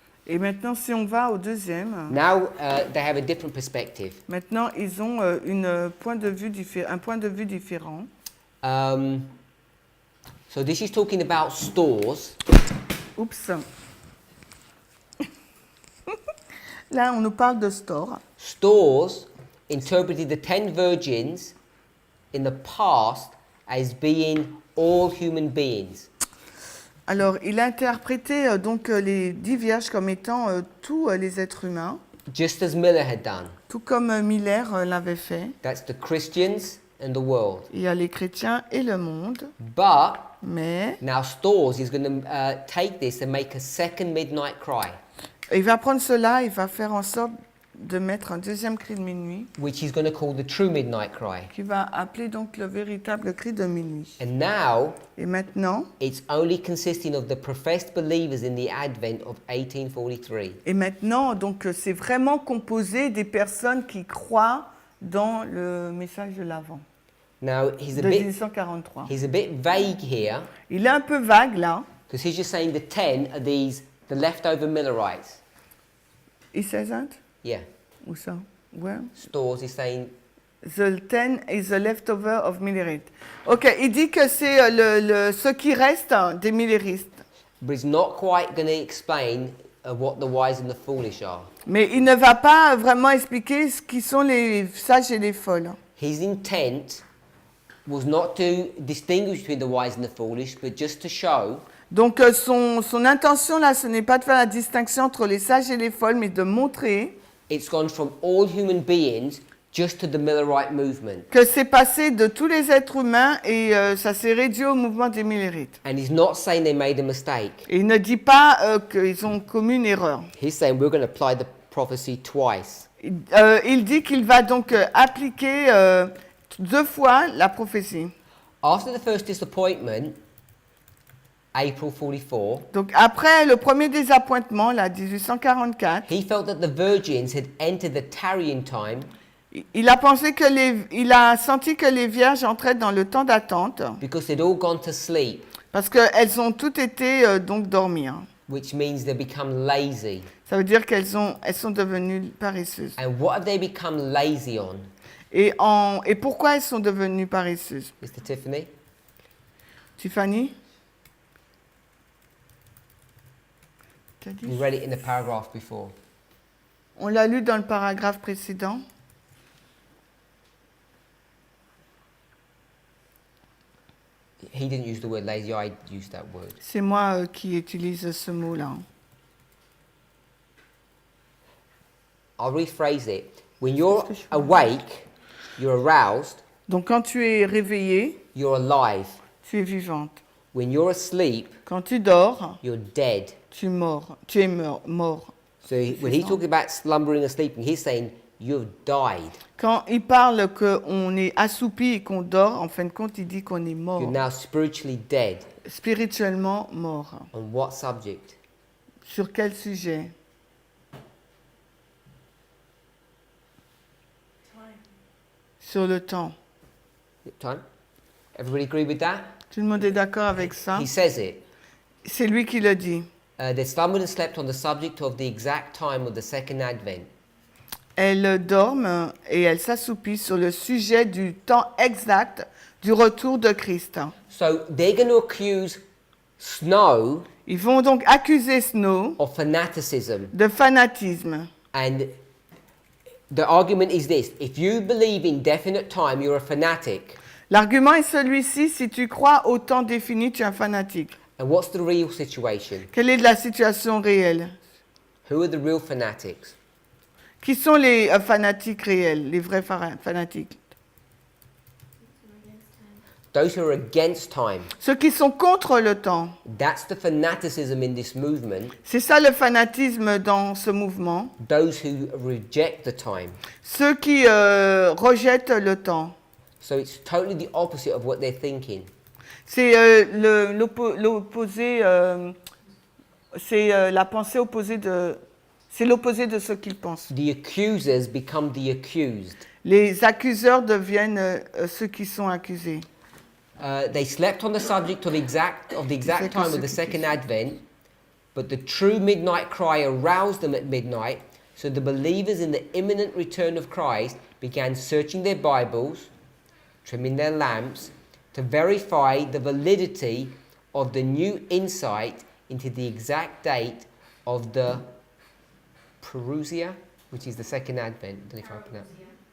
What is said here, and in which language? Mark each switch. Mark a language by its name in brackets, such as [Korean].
[French] Et maintenant, si on va au deuxième, [English] Now they have a different perspective. [French] maintenant ils ont un point de vue différent. [English] So this is talking about stores. Oups. [French] Là, on nous parle de store. [English] Stores interpreted the 10 virgins in the past as being all human beings. [French] Alors, il a interprété donc les 10 vierges comme étant tous les êtres humains. [English] Just as Miller had done. [French] Tout comme Miller l'avait fait. [English] That's the Christians and the world. [French] Il y a les chrétiens et le monde. [English] But [French] Mais [English] now Stores is going to take this and make a second midnight cry. [French] il va prendre cela, il va faire en sorte de mettre un deuxième cri de minuit, [English] which he's going to call the true midnight cry. [French] qui va appeler donc le véritable cri de minuit. [English] And now [French] Et maintenant, [English] it's only consisting of the professed believers in the Advent of 1843. [French] donc c'est vraiment composé des personnes qui croient dans le message de l'Avent [English] Now [French] de 1843. [English] he's a bit vague here [French] Il est un peu vague là. [English] because he's just saying the 10 are the leftover Millerites. [French] Il [English] says that? Yeah. [French] Où ça? [English] Where? Stores is saying The 10 is the leftover of Millerite. [French] Ok, il dit que c'est ce qui reste des Milleristes. [English] but he's not quite going to explain what the wise and the foolish are. [French] Mais il ne va pas vraiment expliquer ce qui sont les sages et les folles. [English] His intent was not to distinguish between the wise and the foolish, but just to show [French] Donc son intention là, ce n'est pas de faire la distinction entre les sages et les folles, mais de montrer [English] it's gone from all human beings just to the Millerite movement. [French] que c'est passé de tous les êtres humains et ça s'est réduit au mouvement des Millerites. [English] And he's not saying they made a mistake. [French] Et il ne dit pas qu'ils ont commis une erreur. [English] He's saying we're going to apply the prophecy twice. [French] Il dit qu'il va donc appliquer 2 fois la prophétie. [English] After the first disappointment, April 44, [French] Donc après le premier désappointement, là, 1844, [English] he felt that the virgins had entered the tarrying time [French] il a pensé il a senti que les vierges entraient dans le temps d'attente [English] because they'd all gone to sleep, [French] parce qu'elles ont toutes été donc dormir. [English] which means they become lazy. [French] Ça veut dire elles sont devenues paresseuses. [English] And what have they become lazy on, [French] Et pourquoi elles sont devenues paresseuses? [English] Mr. Tiffany? [French] Tiffany? T'as dit? [English] We read it in the paragraph before. [French] On l'a lu dans le paragraphe précédent. [English] He didn't use the word lazy, I used that word. [French] C'est moi qui utilise ce mot-là. [English] I'll rephrase it. When you're awake, you're aroused, [French] Donc quand tu es réveillé, [English] you're alive. [French] tu es vivante. [English] When you're asleep, [French] Quand tu dors, [English] you're dead. [French] tu es mort. [English] So when he's talking about slumbering and sleeping, he's saying you've died. [French] Quand il parle qu'on est assoupi et qu'on dort, en fin de compte, il dit qu'on est mort. [English] You're now spiritually dead. [French] Spirituellement mort. [English] On what subject? [French] Sur quel sujet? Sur le temps. [English] Time? Everybody agree with that? [French] Tout le monde est d'accord avec ça? [English] He says it. [French] C'est lui qui le dit. [English] They slumbered and slept on the subject of the exact time of the second advent. [French] Elles dorment et elles s'assoupissent sur le sujet du temps exact du retour de Christ. [English] So they're going to accuse Snow [French] Ils vont donc accuser Snow [English] of fanaticism. [French] de fanatisme. [English] And the argument is this: if you believe in definite time, you're a fanatic. [French] L'argument est celui-ci: si tu crois au temps défini, tu es un fanatique. [English] And what's the real situation? [French] Quelle est la situation réelle? [English] Who are the real fanatics? [French] Qui sont les fanatiques réels, les vrais fanatiques? [English] Those who are against time. [French] Ceux qui sont contre le temps. [English] That's the fanaticism in this movement. [French] C'est ça le fanatisme dans ce mouvement. [English] Those who reject the time. [French] Ceux qui rejettent le temps. [English] So it's totally the opposite of what they're thinking. [French] C'est l'opposé, c'est la pensée opposée de... C'est l'opposé de ce qu'ils pensent. [English] The accusers become the accused. [French] Les accuseurs deviennent ceux qui sont accusés. [English] They slept on the subject of the exact time of the second advent, but the true midnight cry aroused them at midnight, so the believers in the imminent return of Christ began searching their Bibles, trimming their lamps, to verify the validity of the new insight into the exact date of the Parousia, which is the second advent. I don't know if I pronounce it.